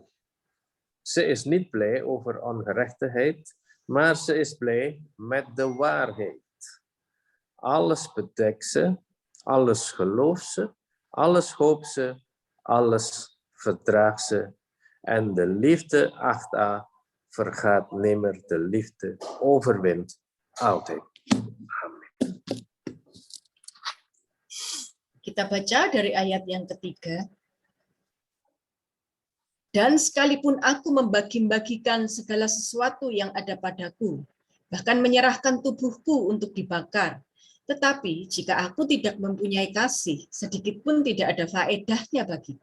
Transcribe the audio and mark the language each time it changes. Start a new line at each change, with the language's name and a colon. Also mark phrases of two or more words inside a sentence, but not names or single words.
Dutch: Ze is niet blij over ongerechtigheid, maar ze is blij met de waarheid. Alles bedekt ze, alles gelooft ze, alles hoopt ze, alles verdraagt ze. En de liefde, achteraan, vergaat nimmer. De liefde overwint altijd. Amen.
Indonesian: Kita baca dari ayat yang ketiga. Dan sekalipun aku membagi-bagikan segala sesuatu yang ada padaku, bahkan menyerahkan tubuhku untuk dibakar, tetapi jika aku tidak mempunyai kasih, sedikit pun tidak ada faedahnya bagiku.